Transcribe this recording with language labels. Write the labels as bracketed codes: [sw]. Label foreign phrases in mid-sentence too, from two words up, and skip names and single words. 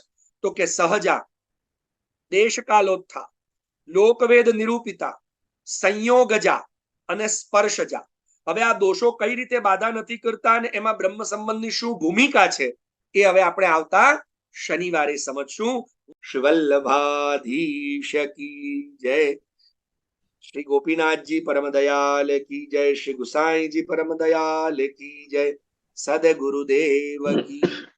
[gu] તો કે સહજા, દેશકાલોત્થા, લોકવેદ નિરૂપિતા, સંયોગજા અને સ્પર્શજા. હવે આ દોષો કઈ રીતે બાધા નથી કરતા અને એમાં બ્રહ્મ સંબંધની શું ભૂમિકા છે એ હવે આપણે આવતા શનિવારે સમજશું. શ્રી વલ્લભાધીશ કી જય. [hi] श्री गोपीनाथ जी परम दयाल की जय. श्री गुसाई जी परम दयाल की जय. सदगुरुदेव की